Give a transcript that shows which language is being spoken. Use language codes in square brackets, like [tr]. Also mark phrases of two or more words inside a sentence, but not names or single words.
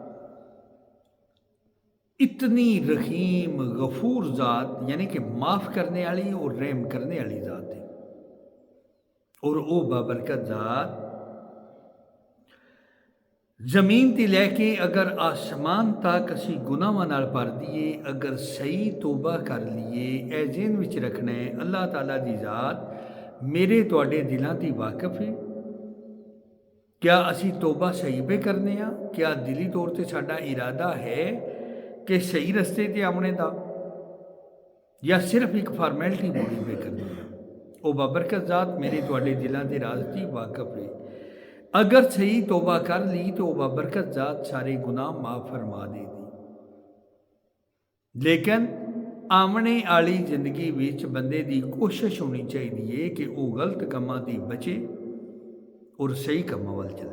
[ur] اتنی رحیم غفور ذات یعنی کہ معاف کرنے والی اور رحم کرنے والی ذات ہے، [pa] اور او بابرکت ذات زمین تے لے کے اگر آسمان تک اسی گناہاں نال بھر دیے، اگر صحیح توبہ کر لیے، اے ذہن وچ رکھنا ہے اللہ تعالیٰ دی ذات میرے تواڈے دلاں دی واقف ہے۔ کیا اسی توبہ صحیح پہ کرنے ہاں؟ کیا دلی طور تے ساڈا ارادہ ہے کہ صحیح رستے تے آمنے دا، یا صرف ایک فارمیلٹی پوری پہ کرنے ہاں؟ او بابرکت ذات میرے تواڈے دلاں دے راز دی واقف ہے، اگر صحیح توبہ کر لی تو وہ بابرکت ذات سارے گناہ معاف فرما دے دی۔ لیکن آمنے والی زندگی وچ بندے دی کوشش ہونی چاہیے کہ وہ غلط کاماں دی بچے اور صحیح کاماں وال چلے۔